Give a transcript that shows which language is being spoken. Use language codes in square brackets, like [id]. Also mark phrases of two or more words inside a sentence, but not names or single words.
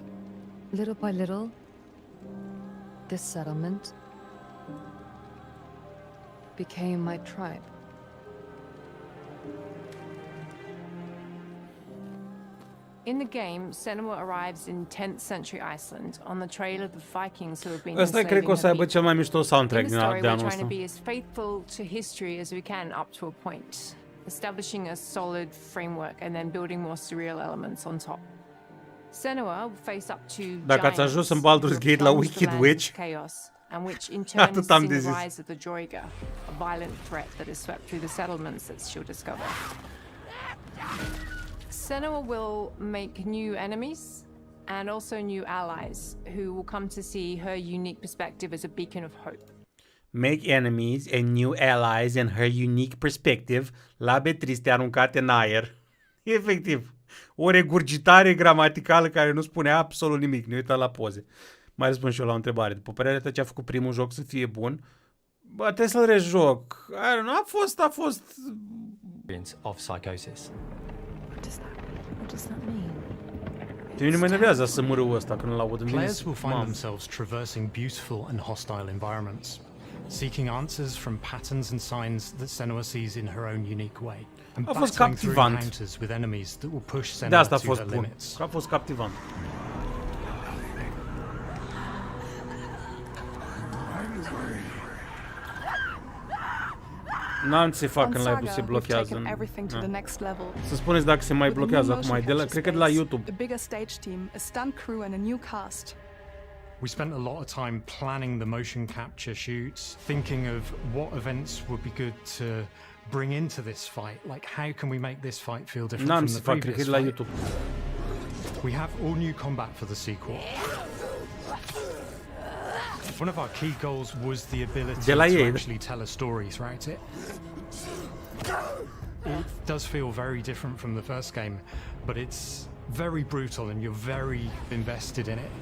[en] Little by little, this settlement became my tribe. In the game, Senua arrives in 10th century Iceland on the trail of the Vikings who have been [ro] Ăsta cred că o să aibă cel mai mișto soundtrack [en] In [ro] de [en] the story, [ro] anul [en] we're trying to [ro] ăsta. [en] be as faithful to history as we can up to a point, establishing a solid framework and then building more surreal elements on top. Senua will face up to [ro] Dacă ați ajuns în Baldur's Gate la Wicked Witch, [en] chaos, and which in turn has [ro] atât am [en] seen [ro] de [en] the [ro] zis. [en] rise of the Joiga, a violent threat that has swept through the settlements that she'll discover. Senua will make new enemies and also new allies who will come to see her unique perspective as a beacon of hope. Make enemies and new allies and her unique perspective, [ro] labe triste aruncate în aer. Efectiv, o regurgitare gramaticală care nu spune absolut nimic. Ne uităm la poze. Mai răspund și eu la o întrebare. După părerea ta, ce a făcut primul joc să fie bun? Bă, trebuie să-l rejoc. Nu a fost... [en] Of psychosis. What does that mean? [ro] Pe mine mă enervează SMR-ul ăsta când îl aud. [en] Players will find themselves traversing beautiful and hostile environments, seeking answers from patterns and signs that Senua sees in her own unique way, and [ro] A fost [en] battling through [ro] captivant. [en] encounters with enemies that will push [ro] De [en] Senua [ro] asta a [en] to [ro] fost [en] her [ro] bun. [en] limits. [ro] A fost captivant. N-am ce să fac când live-ul se blochează. Să spuneți dacă se mai blochează acum. Cred că de la YouTube. [en] A bigger stage team, a stunt crew and a new cast. We spent a lot of time planning the motion capture shoots, thinking of what events would be good to bring into this fight. Like, how can we make this fight feel different [ro] N-am [en] from [ro] să [en] the [ro] fac, cred că [en] previous [ro] de la [en] fight? [ro] YouTube. [en] We have all new combat for the sequel. One of our key goals was the ability to actually tell a story throughout it. It does feel very different from the first game, but it's very brutal and you're very invested in it.